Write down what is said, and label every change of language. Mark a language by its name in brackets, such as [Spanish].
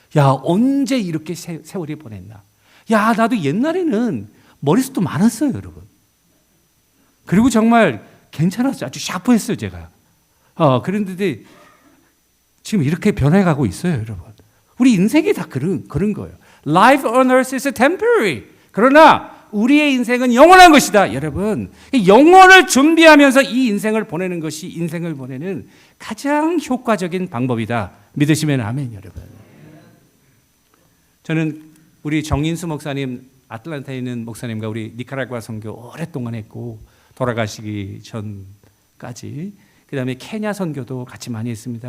[Korean] 야 언제 이렇게 세월이 보냈나. 야 나도 옛날에는 머리숱도 많았어요, 여러분. 그리고 정말 괜찮았어요. 아주 샤프했어요, 제가. 그런데 지금 이렇게 변해가고 있어요, 여러분. 우리 인생이 다 그런 거예요. [English] Life on earth is temporary. [Korean] 그러나 우리의 인생은 영원한 것이다. 여러분, 영원을 준비하면서 이 인생을 보내는 것이 인생을 보내는 가장 효과적인 방법이다. 믿으시면 아멘, 여러분. 저는 우리 정인수 목사님, 아틀란타에 있는 목사님과 우리 니카라구아 선교 오랫동안 했고 돌아가시기 전까지 그 다음에 케냐 선교도 같이 많이 했습니다.